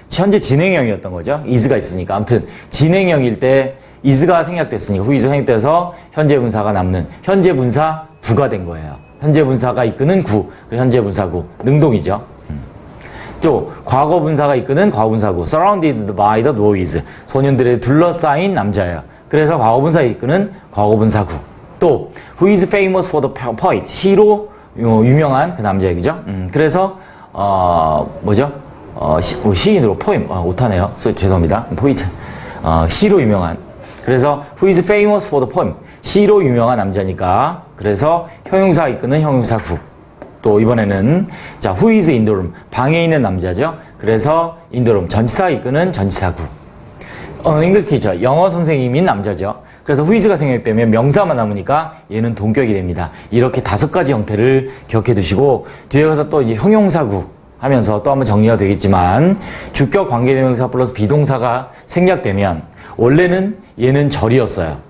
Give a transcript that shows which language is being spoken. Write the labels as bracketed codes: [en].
[ko] 현재 진행형이었던 거죠. is가 있으니까. 아무튼 진행형일 때 is가 생략됐으니까 who is 생략돼서 현재 분사가 남는 현재 분사 구가 된 거예요. 현재 분사가 이끄는 구, 현재 분사구, 능동이죠. 또 과거 분사가 이끄는 과거 분사구, [en] surrounded by the boys, [ko] 소년들에 둘러싸인 남자예요. 그래서 과거 분사가 이끄는 과거 분사구. [en] 또 who is famous for the poet? [ko] 시로 유명한 그 남자 얘기죠. 그래서 뭐죠? 시인으로 포엠, 오타네요. 죄송합니다. 포이트. 시로 유명한. [en] 그래서 who is famous for the poem? [ko] 시로 유명한 남자니까. 그래서 형용사가 이끄는 형용사구. 또 이번에는 자, [en] who is in the room? [ko] 방에 있는 남자죠. [en] 그래서 in the room. [ko] 전치사가 이끄는 전치사구. English teacher. 영어 선생님인 남자죠. 그래서 who is가 생략되면 명사만 남으니까 얘는 동격이 됩니다. 이렇게 5가지 형태를 기억해 두시고 뒤에 가서 또 이제 형용사구 하면서 또 한번 정리가 되겠지만 주격 관계대명사 플러스 비동사가 생략되면 원래는 얘는 절이었어요.